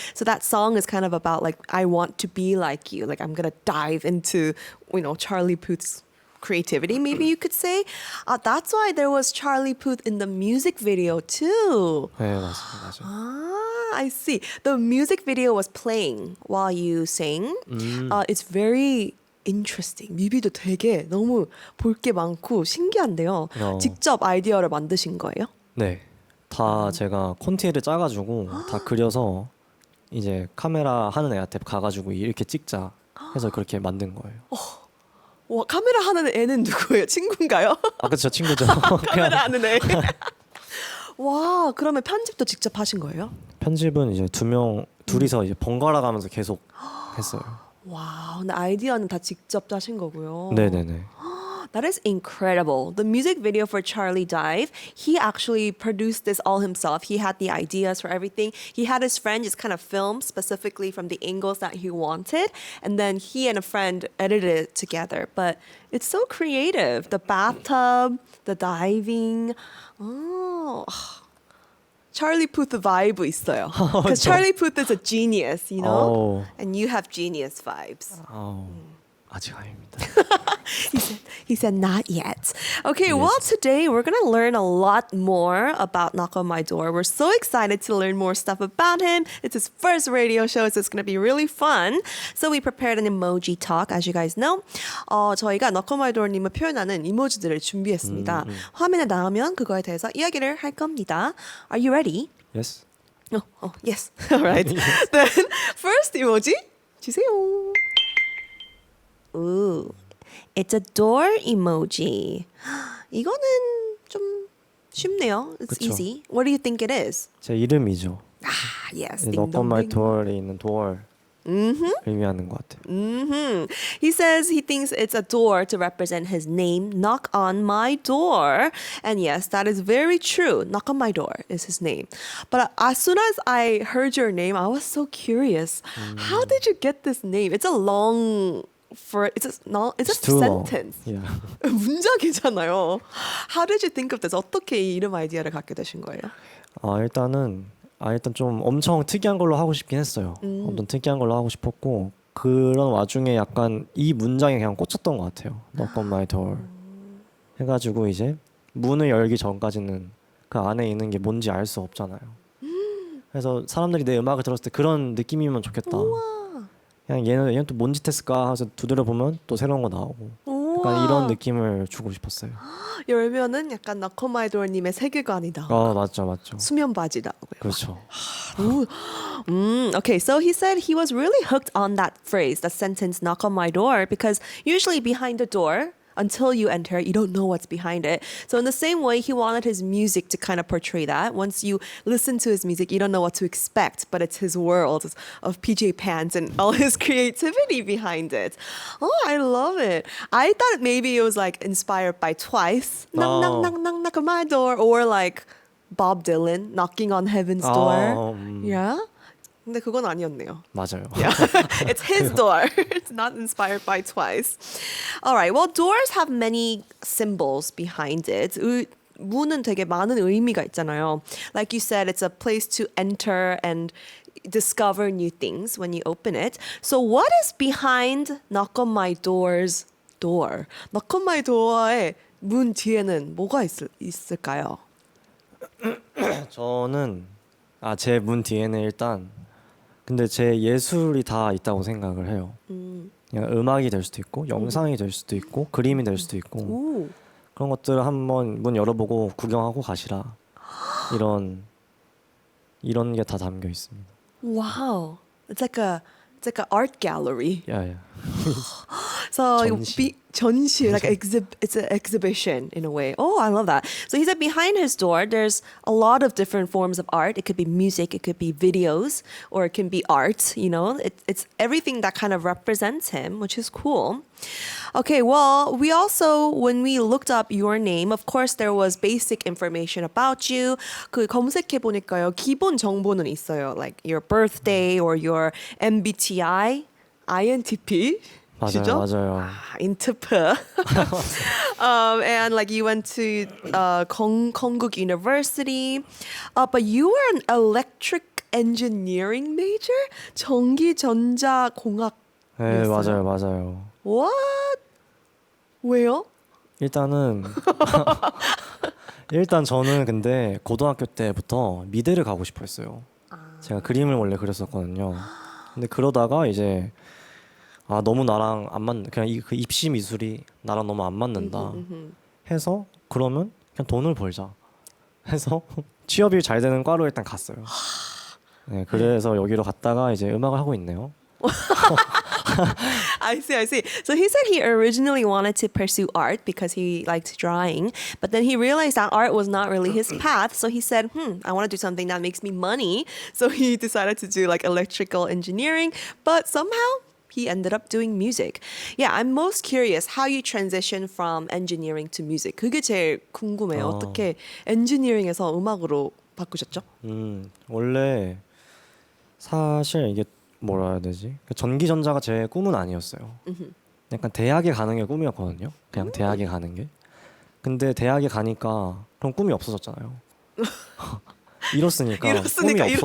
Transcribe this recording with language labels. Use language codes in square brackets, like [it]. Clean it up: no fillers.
[en] So that song is kind of about I want to be like you. I'm gonna dive into Charlie Puth's creativity, maybe you could say. That's why there was Charlie Puth in the music video too. [ko] 네, 맞습니다. [en] I see. The music video was playing while you sang. It's very interesting. [ko] 뮤비도 되게 너무 볼 게 많고 신기한데요. 직접 아이디어를 만드신 거예요? 네, 다 제가 콘티를 짜가지고 다 그려서 이제 카메라 하는 애한테 가가지고 이렇게 찍자 해서 그렇게 만든 거예요. 와, 카메라 하는 애는 누구예요? 친구인가요? 그렇죠, 친구죠. 카메라 하는 애. 와, 그러면 편집도 직접 하신 거예요? 편집은 이제 둘이서 이제 번갈아 가면서 계속 했어요. 와, 근데 아이디어는 다 직접 짜신 거고요. 네네네. [en] That is incredible. The music video for Charlie Dive, he actually produced this all himself. He had the ideas for everything. He had his friend just kind of film specifically from the angles that he wanted. And then he and a friend edited it together. But it's so creative. The bathtub, the diving. Oh. Charlie Puth vibe 있어요. Because Charlie Puth is a genius, you know? And you have genius vibes. [ko] 아직 아닙니다. [en] He said not yet. Okay, well, today we're going to learn a lot more about Knock on My Door. We're so excited to learn more stuff about him. It's his first radio show, so it's going to be really fun. So we prepared an emoji talk, as you guys know. [ko] 저희가 Knock on My Door님을 표현하는 이모지들을 준비했습니다. 화면에 나오면 그거에 대해서 이야기를 할 겁니다. [en] Are you ready? Yes. Oh, yes. All right. Then first emoji 주세요. Ooh, it's a door emoji. [ko] 이거는 좀 쉽네요. It's 그쵸. [en] easy. What do you think it is? [ko] 제 이름이죠. [en] Yes. [ko] Knock on my door에 있는 door 의미하는 것 같아요. [en] He says he thinks it's a door to represent his name, Knock on My Door. And yes, that is very true. Knock on My Door is his name. But as soon as I heard your name, I was so curious. How did you get this name? It's a long... it's a too long. sentence. Yeah. [ko] 문장이잖아요. [en] How did you think of this? [ko] 어떻게 이 이름 아이디어를 갖게 되신 거예요? 일단 좀 엄청 특이한 걸로 하고 싶긴 했어요. 엄청 특이한 걸로 하고 싶었고 그런 와중에 약간 이 문장에 그냥 꽂혔던 것 같아요. Knock on my door 해가지고 이제 문을 열기 전까지는 그 안에 있는 게 뭔지 알 수 없잖아요. 그래서 사람들이 내 음악을 들었을 때 그런 느낌이면 좋겠다. 그냥 얘는 또 뭔 짓 했을까 해서 두드려 보면 또 새로운 거 나오고 약간 이런 느낌을 주고 싶었어요. 열면은 약간 Knock on My Door님의 세계관이다. 맞죠. 수면 바지다. 그렇죠. [en] Okay, so he said he was really hooked on that phrase, that sentence, knock on my door, because usually behind the door, until you enter, you don't know what's behind it. So in the same way, he wanted his music to kind of portray that. Once you listen to his music, you don't know what to expect, but it's his world of PJ pants and all his creativity behind it. Oh, I love it. I thought maybe it was like inspired by Twice, knock on my door, or like Bob Dylan, knocking on heaven's door. [ko] Yeah? 근데 그건 아니었네요. 맞아요. [en] Yeah. It's his door. It's not inspired by Twice. All right. Well, doors have many symbols behind it. [ko] 문은 되게 많은 의미가 있잖아요. [en] Like you said, it's a place to enter and discover new things when you open it. So what is behind Knock on My Door's door? [ko] Knock on My Door의 문 뒤에는 뭐가 있을까요? 저는 제 문 뒤에는 일단 근데 제 예술이 다 있다고 생각을 해요. 그냥 음악이 될 수도 있고 영상이 될 수도 있고 그림이 될 수도 있고 그런 것들을 한번 문 열어보고 구경하고 가시라. 이런 게 다 담겨 있습니다. [en] Wow, it's like a art gallery. Yeah. So [ko] 전시. [en] like it's an exhibition in a way. Oh, I love that. So he said behind his door, there's a lot of different forms of art. It could be music, it could be videos, or it can be art. You know, it's everything that kind of represents him, which is cool. Okay, well, we also, when we looked up your name, of course, there was basic information about you. [ko] 그 검색해 보니까요, 기본 정보는 있어요. [en] Like your birthday or your MBTI, INTP. [ko] 맞아요. [en] INTP. And like you went to Konkuk University, but you were an electric engineering major? [ko] 전기전자공학. 네, 맞아요. [en] What? 왜요? [ko] 일단 저는 근데 고등학교 때부터 미대를 가고 싶어 했어요. 제가 그림을 원래 그렸었거든요. 근데 그러다가 이제 너무 나랑 안 맞는 그냥 그 입시 미술이 나랑 너무 안 맞는다 해서 그러면 그냥 돈을 벌자 해서 취업이 잘 되는 과로 일단 갔어요. 네, 그래서 여기로 갔다가 이제 음악을 하고 있네요. [en] I see. So he said he originally wanted to pursue art because he liked drawing, but then he realized that art was not really his path. So he said, I want to do something that makes me money. So he decided to do like electrical engineering, but somehow he ended up doing music. Yeah, I'm most curious how you transition from engineering to music. [ko] 그게 제일 궁금해요. 어떻게 엔지니어링에서 음악으로 바꾸셨죠? 원래 사실 이게 뭐라 해야 되지? 전기전자가 제 꿈은 아니었어요. 약간 대학에 가는 게 꿈이었거든요. 그냥 대학에 가는 게. 근데 대학에 가니까 그럼 꿈이 없어졌잖아요. 이렇으니까 꿈이 없어졌어.